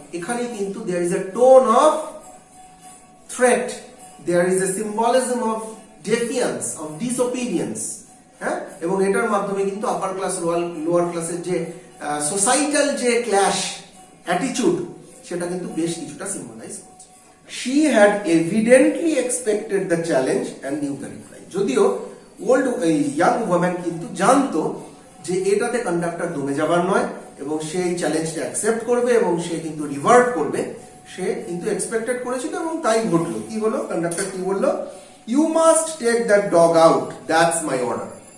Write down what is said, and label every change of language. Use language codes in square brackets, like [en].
[bn] এখানে কিন্তু there is a tone of threat, there is a symbolism of ডেফিয়েন্স, of ডিসওবিডিয়েন্স। হ্যাঁ, এবং এটার মাধ্যমে কিন্তু আপার ক্লাস লোয়ার ক্লাসের যে সোসাইটাল যে ক্ল্যাশ অ্যাটিটিউড, সেটা কিন্তু বেশ কিছুটা সিম্বলাইজ করছে। [en] She had evidently expected the challenge and knew the reply. [bn] যদিও ইয়াং ওম্যান কিন্তু জানতো যে এটাতে কন্ডাক্টর দমে যাবার নয় এবং সেই চ্যালেঞ্জটা অ্যাকসেপ্ট করবে এবং সে কিন্তু রিভার্ট করবে, সে কিন্তু এক্সপেক্টেড করেছিল এবং তাই ঘটলো। কি হলো, কন্ডাক্টর কি বললো, [en] You must take that dog out, that's my order.